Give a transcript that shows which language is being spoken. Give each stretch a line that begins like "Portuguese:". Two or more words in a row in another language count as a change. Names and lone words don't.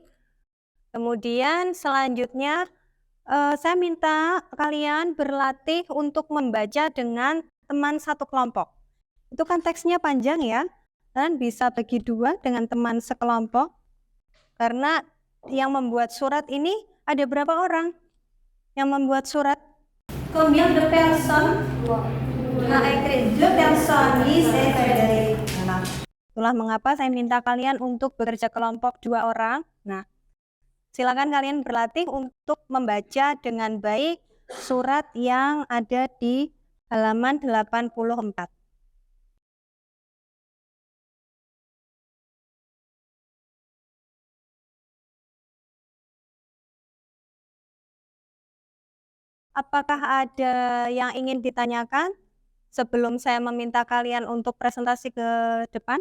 Indonesian: Kemudian selanjutnya saya minta kalian berlatih untuk membaca dengan teman satu kelompok. Itu kan teksnya panjang ya, dan bisa bagi dua dengan teman sekelompok. Karena yang membuat surat ini ada berapa orang yang membuat surat?
French: Combien de personnes? Nah, écrit deux personnes, oui, c'est Frédéric.
Indonesian: Nah, itulah mengapa saya minta kalian untuk bekerja kelompok 2 orang. Nah, silakan kalian berlatih untuk membaca dengan baik surat yang ada di halaman 84. Apakah ada yang ingin ditanyakan sebelum saya meminta kalian untuk presentasi ke depan?